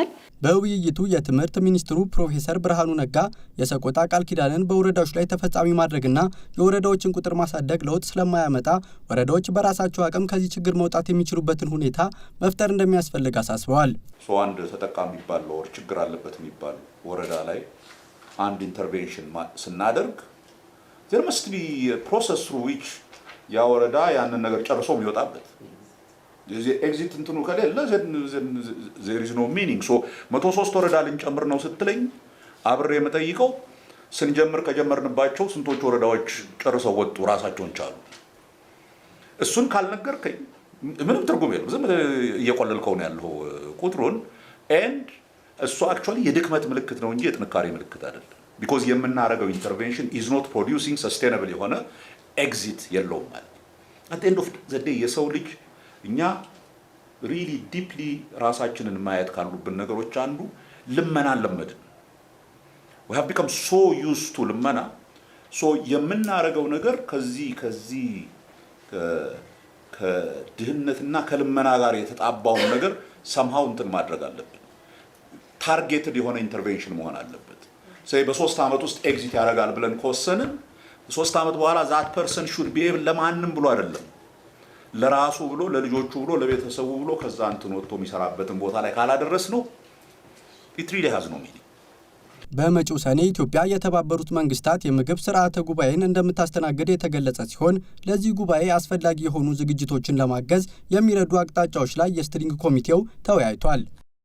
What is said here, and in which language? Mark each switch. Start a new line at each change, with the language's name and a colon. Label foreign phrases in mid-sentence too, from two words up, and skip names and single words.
Amharic: በውይይቱ የትምህርት ሚኒስትሩ ፕሮፌሰር ብርሃኑ ነጋ የሰቆጣ ቃል ኪዳንን በወረዳዎች ላይ ተፈጻሚ ማድረግና የወረዳዎችን ቁጥር ማሳደግ ለውጥ ስለማያመጣ ወረዳዎች በራሳቸው አቅም ከዚህ ችግር መውጣት የሚችሉበትን ሁኔታ መፍጠር እንደሚያስፈልግ አሳስበዋል። አንድ ተጠቃሚ የሚባል ወር ችግር አለበት የሚባል ወረዳ ላይ አንድ ኢንተርቬንሽን ስናደርግ
English: there must be a process through which
Amharic: ያ ወረዳ ያንን ነገር ጨርሶ የሚወጣበት የዚህ ኤግዚት እንትኑ ከሌለ
English: there is no meaning so
Amharic: 103 ወረዳ ልንጨምር ነው ስትለኝ አብሬ የምጠይቀው ስንጀምር ከጀመርንባቸው ስንቶች ወረዳዎች ጨርሰው ወጡ ራሳቸውን ቻሉ እሱን ካልነገርከኝ ምንም ትርጉም የለውም ዝም እየቆለልከው ነው ያለው ቁጥሩን and እሱ actually የድክመት ምልክት ነው እንጂ የጥንካሬ ምልክት አይደለም because የምናረጋው ኢንተርቬንሽን
English: is not producing sustainable
Amharic: የሆነ ኤግዚት የለውም ማለት
English: at the end of the day
Amharic: የሰው ልጅ እኛ
English: really deeply
Amharic: ራሳችንን ማየት ካሉብን ነገሮች አንዱ ልመናን ለመድን
English: we have become so used to
Amharic: ልመና so የምናረጋው ነገር ከዚህ ከድህነትና ከልመና ጋር የተጣባውን ነገር somehow እንትን ማድረግ አለብን ታርጌትድ የሆነ ኢንተርቬንሽን መሆን አለበት say በ3 አመት ውስጥ ኤግዚት ያደርጋል ብለን ኮሰንን 3 አመት በኋላ
English: that person should be able
Amharic: ለማንም ብሎ አይደለም ለራሱ ብሎ ለልጆቹ ብሎ ለቤተሰቡ ብሎ ከዛ እንትን ወጥቶ የሚሰራበትን ቦታ ላይ ካላደረስ ነው
English: it really has no meaning
Amharic: በመጪው ሰኔ ኢትዮጵያ የተባበሩት መንግስታት የምግብ ስርዓተ ጉባኤን እንደምታስተናግድ የተገለጸ ሲሆን ለዚህ ጉባኤ አስፈላጊ የሆኑ ዝግጅቶችን ለማገዝ የሚረዱ አቅጣጫዎች ላይ የስትሪንግ ኮሚቴው ተወያይቷል።